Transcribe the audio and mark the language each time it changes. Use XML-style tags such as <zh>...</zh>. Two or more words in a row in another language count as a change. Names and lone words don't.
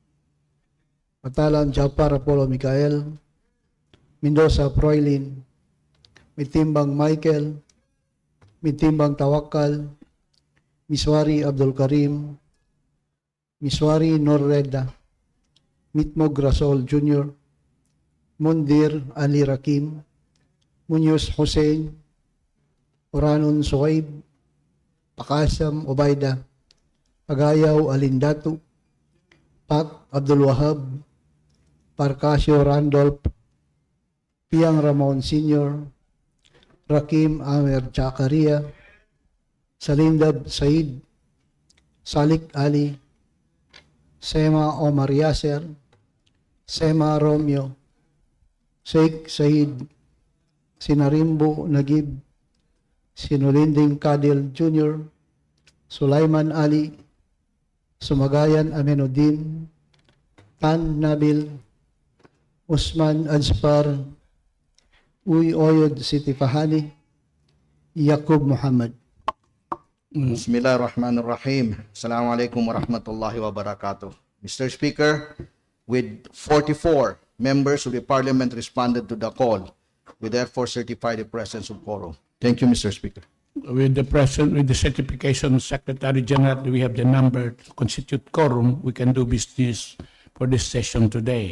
<en>Patalan Japar Apollo Mikael, Mendoza Proilin, Mitimbang Michael, Mitimbang Tawakal, Miswari Abdul Karim, Miswari Norreda, Mitmog Rasol Jr., Mundir Ali Rakim, Munoz Hussein, Oranon Suwaib, Pakasam Obayda, Agayaw Alindatu, Pak Abdul Wahab, Parcasio Randolph, Piang Ramon Sr., Rakim Amer Chakaria, Salindab Said, Salik Ali, Sema Omar Yasser, Sema Romeo, Sheikh Said, Sinarimbo Nagib, Sinulinding Kadil Jr., Sulaiman Ali, Sumagayan Aminuddin, Tan Nabil, Usman Azfar, Uy Oyod Siti Fahani, Yaqub Muhammad.</en> <ar>بسم الله الرحمن الرحيم. السلام عليكم ورحمة الله وبركاته.</ar> <en>Mr. Speaker, with 44 members of the Parliament responded to the call, we therefore certify the presence of quorum. Thank you, Mr. Speaker. With the certification, Secretary General, we have the number to constitute quorum. We can do business for for this session today.</en>